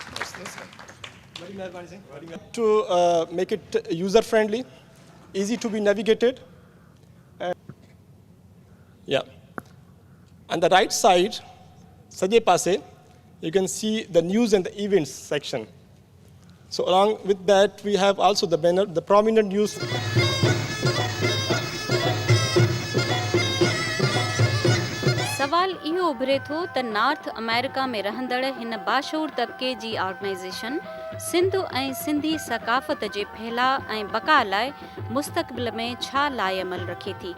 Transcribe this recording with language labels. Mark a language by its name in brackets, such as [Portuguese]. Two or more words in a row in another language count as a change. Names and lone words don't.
[English] To make it user friendly, easy to be navigated. Yeah. On the right side, [Sindhi] सॼे पासे, [English] you can see the news and the events section. So along with that, we have also the banner, the prominent news. [Sindhi] सवाल इहो उभिरे थो त नॉर्थ अमेरिका में रहंदड़ हिन बाशऊर तबिके जी ऑर्गेनाइज़ेशन सिंध ऐं सिंधी सक़ाफ़त जे फहिलाउ ऐं बका लाइ मुस्तक़बिल में छा लाइ अमल रखे थी।